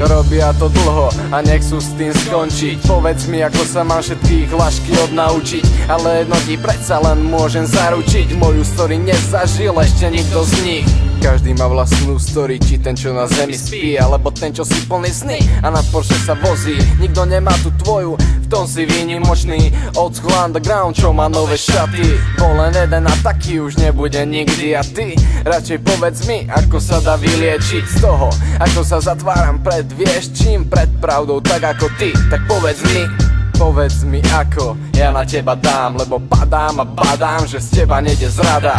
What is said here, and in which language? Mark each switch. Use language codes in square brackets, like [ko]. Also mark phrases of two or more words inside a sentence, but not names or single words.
[sk] Robia to dlho a nechcú s tým skončiť. Povedz mi, ako sa mám všetkých lašky odnaučiť, ale jedno ti predsa len môžem zaručiť, moju story nezažil ešte nikto z nich. Každý má vlastnú story, či ten, čo na zemi spí, alebo ten, čo si plný sny a na Porsche sa vozí. Nikto nemá tu tvoju, v tom si výnimočný. [en] Old school underground, [sk] čo má nové šaty. Bol len jeden a taký už nebude nikdy. A ty, radšej povedz mi, ako sa dá vyliečiť z toho, ako sa zatváram pred vieš čím, pred pravdou tak ako ty. Tak povedz mi ako ja na teba dám, lebo padám a badám, že z teba nejde zrada.